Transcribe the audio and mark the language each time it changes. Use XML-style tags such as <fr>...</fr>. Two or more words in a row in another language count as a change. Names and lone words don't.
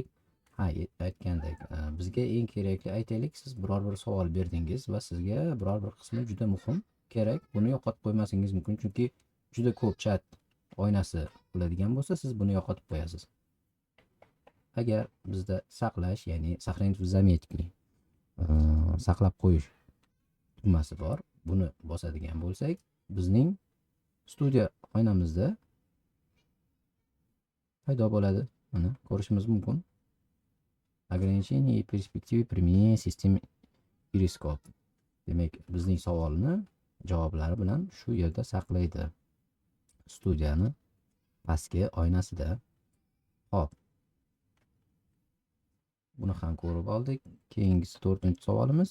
<uz>Aytgandek, bizga eng kerakli, aytaylik, siz biror bir savol berdingiz va sizga biror bir qismi juda muhim, kerak. Buni yo'qotib qo'ymasingiz mumkin, chunki juda ko'p chat oynasi bo'ladigan bo'lsa, siz buni yo'qotib qo'yasiz. Agar bizda saqlash, ya'ni</uz> <ru>сохранить в заметке</ru> <uz>saqlab qo'yish tugmasi bor. Buni bosadigan bo'lsak, bizning studiya oynamizda paydo bo'ladi. Mana ko'rishimiz mumkin.</uz> <ru>Ограничение и перспективы применения системы Iriscope.</ru> <uz>Demak, bizning savolni javoblari bilan shu yerda saqlaydi. Studiyani pastki oynasida. Hop. Buni ham ko'rib oldik. Keyingisi 4-savolimiz.</uz>